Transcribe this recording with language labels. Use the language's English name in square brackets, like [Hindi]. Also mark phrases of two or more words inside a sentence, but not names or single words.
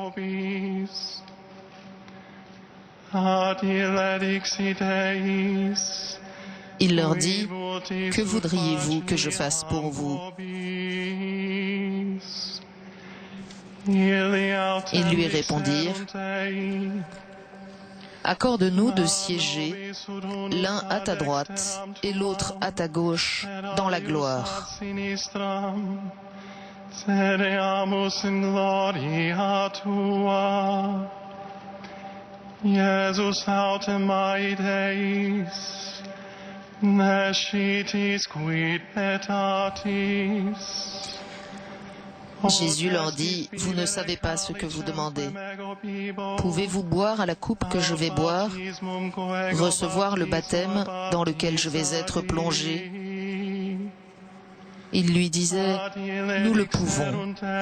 [French] Il leur dit : Que voudriez-vous que je fasse pour vous ? Ils lui répondirent : Accorde-nous de siéger l'un à ta droite et l'autre à ta gauche dans la gloire. [Latin] Jesus autem aedeis, nescitis quid petatis. [French] Jésus leur dit : Vous ne savez pas ce que vous demandez. Pouvez-vous boire à la coupe que je vais boire, recevoir le baptême dans lequel je vais être plongé ? Il lui disait : Nous le pouvons.